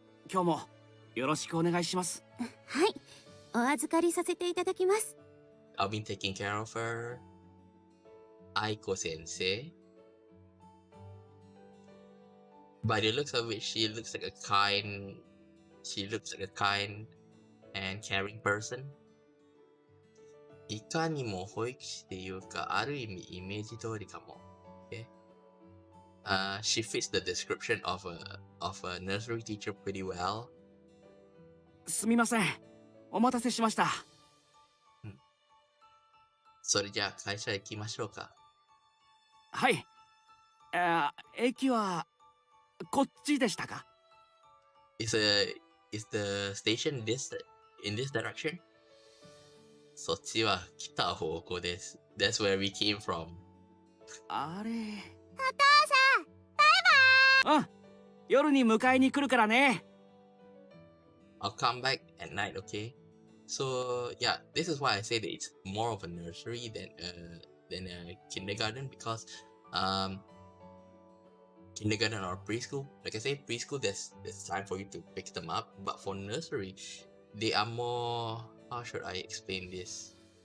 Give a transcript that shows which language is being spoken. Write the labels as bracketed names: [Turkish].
[Japanese] 今日もよろしくお願いします。はい、お預かりさせていただきます。 [English] I've been taking care of her. Aiko sensei. By the looks of it, she looks like a kind and caring person. [Japanese] いかにも保育士っていうか、ある意味イメージ通りかも。 [English] Okay? She fits the description of a nursery teacher pretty well. [Japanese] すみません。お待たせしました。それじゃあ会社行きましょうか。はい。駅はこっちでしたか？ [English] Is the station in this direction? [Japanese] そっちは来た方向です。 [English] That's where we came from. [Japanese] あれ。お父さん、バイバイ。うん、夜に迎えに来るからね。 [English] I'll come back at night, okay? So yeah, this is why I say that it's more of a nursery than a kindergarten because um kindergarten or preschool, like I say, preschool there's time for you to pick them up, but for nursery, they are more, how should I explain this?